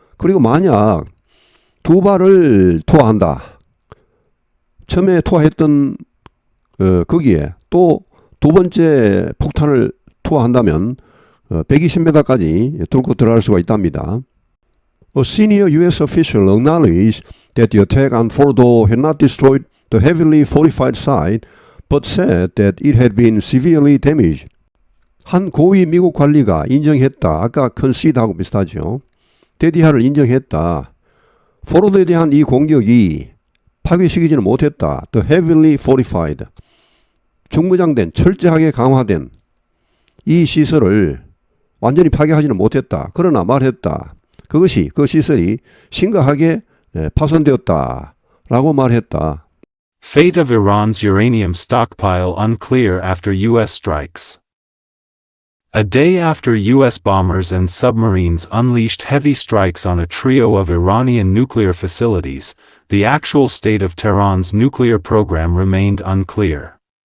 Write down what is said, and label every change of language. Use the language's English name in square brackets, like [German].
[Korean] 그리고 만약 두 발을 투하한다. 처음에 투하했던 거기에 또 두 번째 폭탄을 투하한다면 120m까지 뚫고 들어갈 수가 있답니다. [English] A senior U.S. official acknowledged that the attack on Fordo had not destroyed the heavily fortified site, but said that it had been severely damaged. [Korean] 한 고위 미국 관리가 인정했다. 아까 concede하고 비슷하죠. 데디하를 인정했다. 포로도에 대한 이 공격이 파괴시키지는 못했다. [English] The heavily fortified. [Korean] 중무장된, 철저하게 강화된 이 시설을 완전히 파괴하지는 못했다. 그러나 말했다. 그것이, 그 시설이 심각하게 파손되었다. 라고 말했다. [English] Fate of Iran's uranium stockpile unclear after U.S. strikes. A day after U.S. bombers and submarines unleashed heavy strikes on a trio of Iranian nuclear facilities, the actual state of Tehran's nuclear program remained unclear.